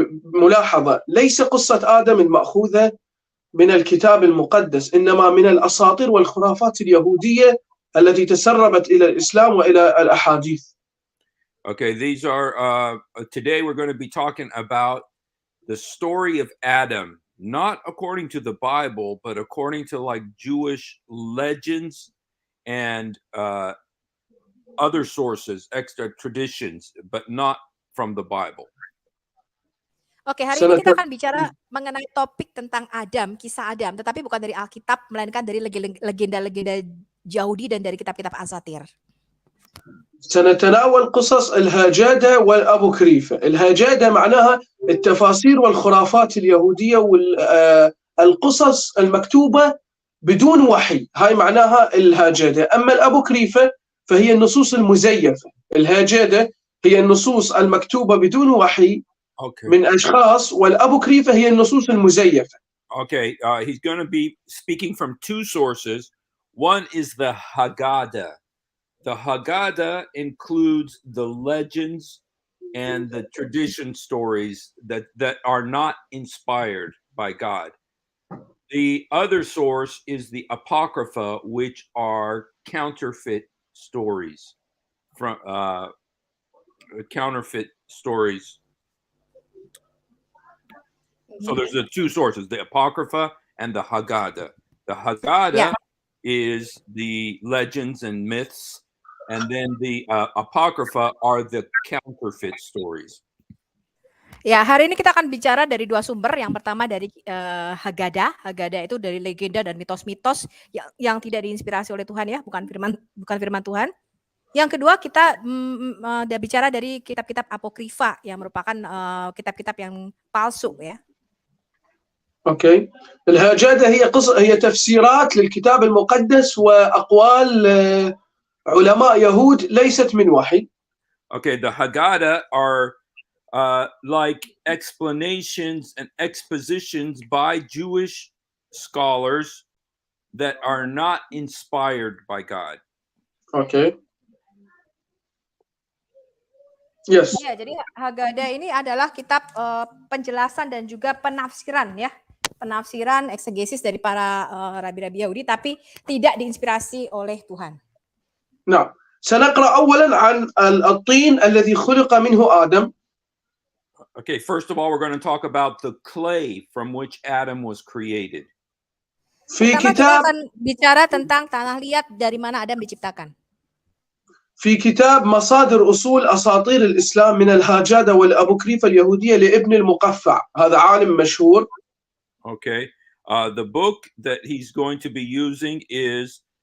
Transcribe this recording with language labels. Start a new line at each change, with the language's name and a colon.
Arabic: ملاحظة ليس قصة آدم المأخوذة من الكتاب المقدس إنما من الأساطير والخرافات اليهودية التي تسربت إلى الإسلام وإلى الأحاديث.
English: Okay, these are today we're going to be talking about the story of Adam, not according to the Bible, but according to like Jewish legends and other sources, extra traditions, but not from the Bible.
Indonesian: Oke, hari ini kita akan bicara mengenai topik tentang Adam, kisah Adam, tetapi bukan dari Alkitab, melainkan dari legenda-legenda Yahudi dan dari kitab-kitab Asatir.
Arabic: سنتناول قصص الهجادة والأبوكريفة. الهجادة معناها التفاسير والخرافات اليهودية والقصص المكتوبة بدون وحي، هاي معناها الهجادة. أما الأبوكريفة فهي النصوص المزيفة. الهجادة هي النصوص المكتوبة بدون وحي من أشخاص، والأبوكريفة هي النصوص المزيفة.
English: Okay, he's going to be speaking from two sources. One is the Haggadah. The Haggadah includes the legends and the tradition stories that are not inspired by God. The other source is the Apocrypha, which are counterfeit stories. From counterfeit stories. So there's the two sources, the Apocrypha and the Haggadah. The Haggadah is the legends and myths, and then the Apocrypha are the counterfeit stories.
Indonesian: Ya, hari ini kita akan bicara dari dua sumber. Yang pertama dari Haggadah. Haggadah itu dari legenda dan mitos-mitos yang tidak diinspirasi oleh Tuhan ya, bukan firman Tuhan. Yang kedua kita bicara dari kitab-kitab Apokrifa yang merupakan kitab-kitab yang palsu ya. اوكي.
Arabic: الهجادة هي تفسيرات للكتاب المقدس واقوال علماء يهود ليست من وحي.
English: Okay, the Haggadah are like explanations and expositions by Jewish scholars that are not inspired by God. Okay. Yes.
Indonesian: Ya, jadi Haggadah ini adalah kitab penjelasan dan juga penafsiran ya. Penafsiran eksegesis dari para rabi-rabi Yahudi tapi tidak diinspirasi oleh Tuhan. نعم.
Arabic: سنقرأ أولا عن الطين الذي خلق منه آدم.
English: Okay, first of all, we're going to talk about the clay from which Adam was created.
Indonesian: Pertama kita akan bicara tentang tanah liat dari mana Adam diciptakan.
Arabic: في كتاب مصادر أصول أساطير الإسلام من الهجادة والأبوكريفة اليهودية لابن المقفع. هذا عالم مشهور. Okay.
English: The book that he's going to be using is